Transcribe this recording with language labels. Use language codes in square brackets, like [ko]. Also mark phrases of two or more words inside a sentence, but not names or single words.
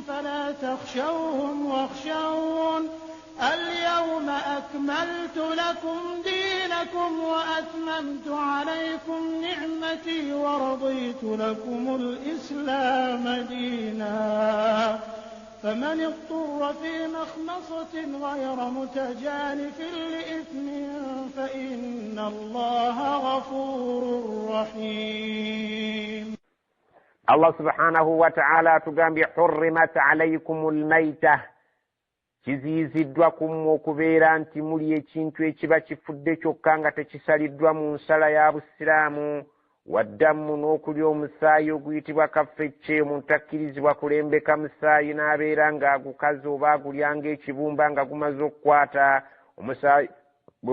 [ar] فلا تخشوهم واخشون اليوم أكملت لكم دينكم وأتممت عليكم نعمتي ورضيت لكم الإسلام دينا فمن اضطر في مخمصة غير متجانف لإثم فإن الله غفور رحيم الله سبحانه وتعالى تقام حرمت عليكم الميتة [lg] kiziyiziddwakum okubeera nti muli ekintu ekiba kifudde kyokka nga tekisaliddwa mu nsala ya busiraamu waddamu n'okulya omusaayi oguyitibwa kaffecce omuntu akkirizibwa kulembeka musaayi n'abeera ng'agukaze oba agulyanga ekibumba nga gumaze okukwata omusaayi mu